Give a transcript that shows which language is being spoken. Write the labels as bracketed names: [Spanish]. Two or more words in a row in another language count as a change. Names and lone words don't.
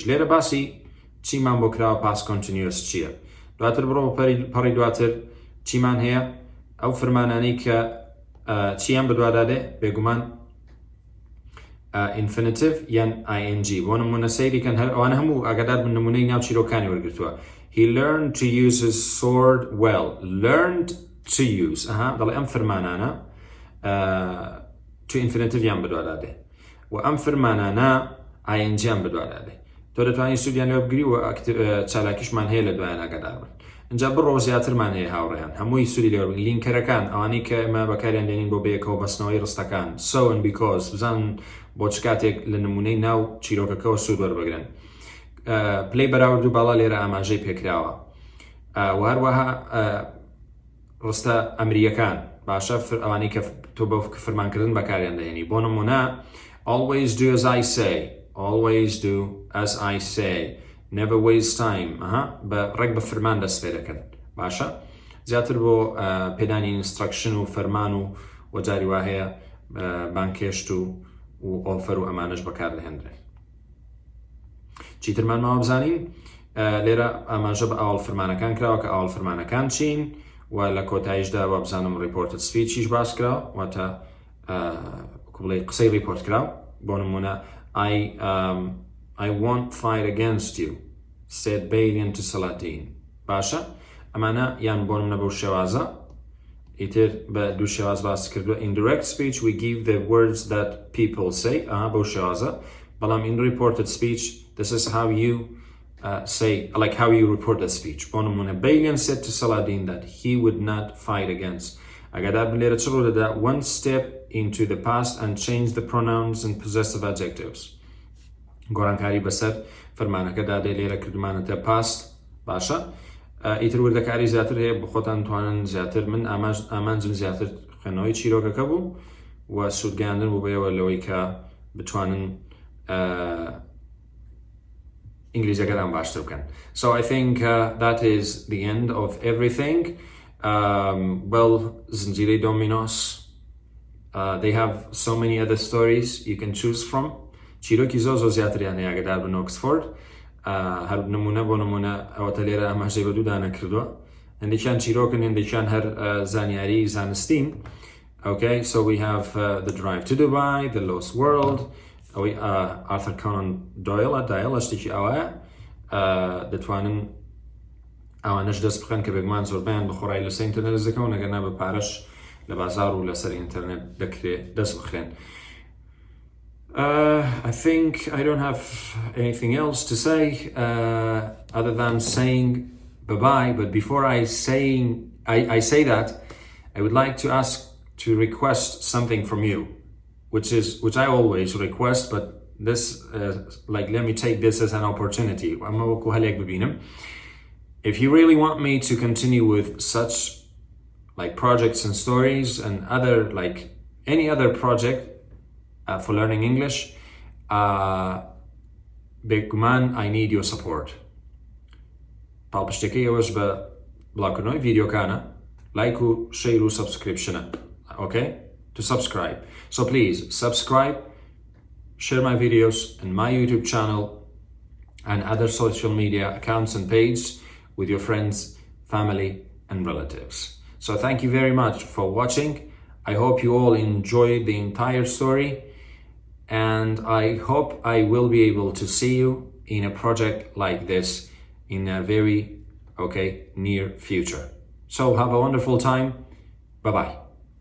[Central Kurdish] لێرە باسی چیمان بۆ کراوە پاس کۆنتینیۆس چییە. دواتر بڕۆ پەڕی دواتر چیمان هەیە ئەو فرمانانەی کە چیان بەدوادادێ بێگومان infinitive یان ing. بۆ نمونە سەیریکەن ئەوانە هەموو ئاگادار بن نمونەی ناو چیرۆکانی وەرگرتووە. [English] He learned to use his sword well. Learned to use. [Central Kurdish] دەڵێ ئەم فرمانانە [English] to infinitive [Central Kurdish] یان بەدوادادێ و ئەم فرمانانە ing یان بەدوادادێ. تۆ دەتوانانی سوودیان لێ بگری و چالاکیشمان هەیە لە دوایان ئاگادار بن. اینجا بڕۆ زیاترمان هەیە هاوڕێیان هەمووی سووری لێوە لینکەرەکان ئەوانەی کە ئێمە بەکاریان دێنین بۆ بەیەکەوە بەستنەوەی ڕستەکان [English] so and because [Central Kurdish] بزانن بۆ چ کاتێک لە نمونەی ناو چیرۆکەکەەوە سوود وەربگرن پلەی بەراورد و باڵا لێرە ئاماژەی پێکراوە و هەروەها ڕستە ئەمریەکان باشە ئەوانەی کە تۆ بە فرمانکردن بەکاریان دەهێنی بۆ [English] نمونە always do as I say always do as I say never waste time [Central Kurdish] بە ڕێک بە فرمان دەست پێ دەکەن باشە زیاتر بۆ پێدانی ئینستراکشن و فەرمان و وەجاری وا هەیە بانکێشت و ئۆفەر و ئەمانەش بەکار دەهێنرێن چیترمان ماوە بزانین لێرە ئاماژە بە ئاوڵ فرمانەکان کراوە کە ئاوڵ فرمانەکان چین و لە کۆتاییشدا وە بزانم ریپۆرتت سپیچیش باس کراوە واتە بڵێ قسەی ریپۆرت کراوە بۆ نمونە [English] I won't fight against you said Balian to Saladin [Central Kurdish] باشە ئەمانە یان بۆ نمونە بەو شێوازە ئیتر بە دوو شێواز باس کردووە [English] in direct speech we give the words that people say [Central Kurdish] بەو شێوازە بەڵام [English] in reported speech this is how you say like how you report the speech [Central Kurdish] بۆ نمونە [English] Balian said to Saladin that he would not fight against [Central Kurdish] ئەگەدار بلێرە چ ڕوو دەدا [English] one step into the past and change the pronouns and possessive adjectives [Central Kurdish] گۆڕانکاری بەسەر فەرمانەکەدا دێ لێرە کردمانەتە past باشە ئیتر وردەکاری زیاتر هەیە بە خۆتان توانن زیاتر من ئامانجم زیاتر خوێندنەوەی چیرۆکەکە بوو و سوودگەیاندن بوو بەیەوە لەوەی کە بتوانن ئینگلیزیەکەدان باشتر بکەن [English] so I think that is the end of everything well زنجیرەی دۆمینۆس they have so many other stories you can choose from [Central Kurdish] چیرۆکی زۆر زیاتریان هەیە ئەگەدار بن ئۆکسفۆرد هەر نمونە بۆ نمونە ئەوەتە لێرە ئاماژەی بە دوودانە کردووە هەندێکیان چیرۆکن هەندێکیان هەر زانیاری زانستین [English] okay so we have the drive to Dubai the lost world [Central Kurdish] ئەوەی Arthur Conan Doyle شتێکی ئەوەیە دەتوانن ئەوانەش دەست بخەن کە بێگومان زۆربیان بەخۆڕایی لەسەر ئینتەرنێت دەست دەکەون ئەگەرنا بە پارەش لە بازار و لەسەر ئینتەرنێت دەکرێت دەست بخرێن [English] I think I don't have anything else to say other than saying bye-bye but before I say that I would like to ask to request something from you which I always request but this like let me take this as an opportunity [Central Kurdish] ئەمە وەکو هەلێک ببینم [English] if you really want me to continue with such like projects and stories and other like any other project for learning English بێگومان I need your support [Central Kurdish] پاڵپشتەکەی ئەوەش بە بڵاوکردنەوەی ڤیدیۆکانە [English] like و شێر و subscriptionە okay to subscribe so please subscribe share my videos and my YouTube channel and other social media accounts and pages with your friends family and relatives so thank you very much for watching I hope you all enjoyed the entire story and I hope I will be able to see you in a project like this in a very near future so have a wonderful time bye bye